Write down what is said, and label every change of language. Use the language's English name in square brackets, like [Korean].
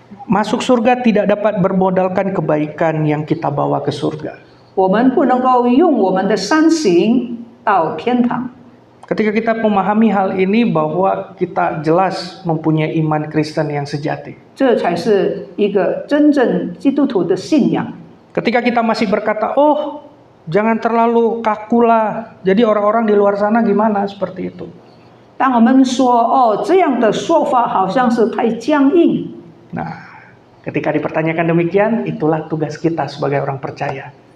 [Indonesian] Masuk surga tidak dapat bermodalkan kebaikan yang kita bawa ke surga. [Chinese] 我们不能够用我们的善行到天堂， [Indonesian] Ketika kita memahami hal ini bahwa kita jelas mempunyai iman Kristen yang sejati. [Chinese] 这才是一个真正基督徒的信仰。 [Indonesian] Ketika kita masih berkata, oh jangan terlalu kaku lah, jadi orang-orang di luar sana gimana, seperti itu. [Chinese] 当我们说哦这样的说法好像是太僵硬， [Indonesian] Nah, ketika dipertanyakan demikian, itulah tugas kita sebagai orang percaya.